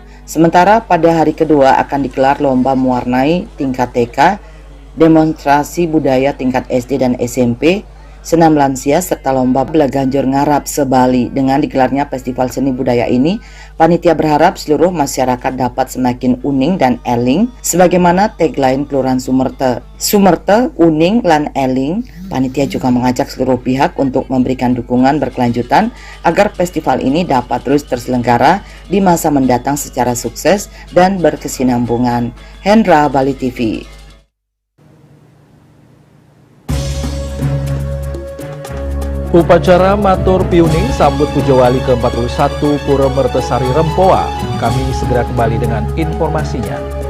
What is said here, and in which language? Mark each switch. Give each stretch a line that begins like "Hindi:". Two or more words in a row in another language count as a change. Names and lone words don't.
Indonesian: Sementara pada hari kedua akan digelar lomba mewarnai tingkat TK, demonstrasi budaya tingkat SD dan SMP, senam lansia, serta lomba belaganjur ngarap se-Bali. Dengan digelarnya festival seni budaya ini, panitia berharap seluruh masyarakat dapat semakin uning dan eling sebagaimana tagline Kelurahan Sumerte.
Balinese: Sumerte, uning lan eling.
Indonesian: Panitia juga mengajak seluruh pihak untuk memberikan dukungan berkelanjutan agar festival ini dapat terus terselenggara di masa mendatang secara sukses dan berkesinambungan. Hendra, Bali TV. Upacara Matur Piuning sambut Puja Wali ke-41 Pura Mertesari Rempoa. Kami segera kembali dengan informasinya.